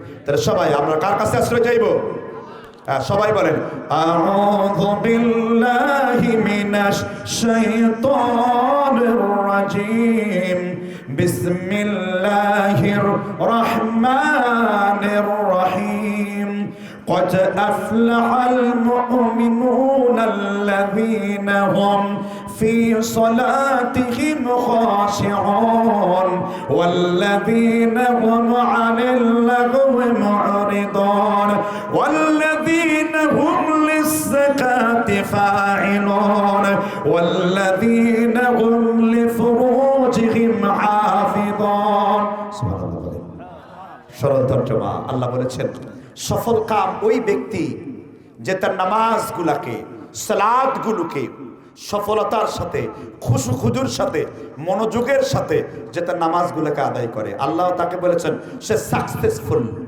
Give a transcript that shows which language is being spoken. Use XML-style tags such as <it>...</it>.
<bn>তাহলে সবাই আমরা কার কাছে আশ্রয় চাইবো? সবাই বলেন আউযু বিল্লাহি মিনাশ শাইতানির রাজিম, বিসমিল্লাহির রহমানির রহিম।</bn> <ar>قد أفلح المؤمنون الذين هم في صلاتهم خاشعون والذين هم عن اللغو معرضون والذين هم للزكاة فاعلون والذين هم لفروجهم حافظون. سبحان الله.</ar> <bn>সরল তর্জমা। আল্লাহ বলেছেন সফল কাম ওই ব্যক্তি যে তার নামাজগুলোকে, সালাতগুলোকে সফলতার সাথে, খুশুর সাথে, মনোযোগের সাথে যে তার নামাজগুলোকে আদায় করে, আল্লাহ তাকে বলেছেন সে সাকসেসফুল।</bn>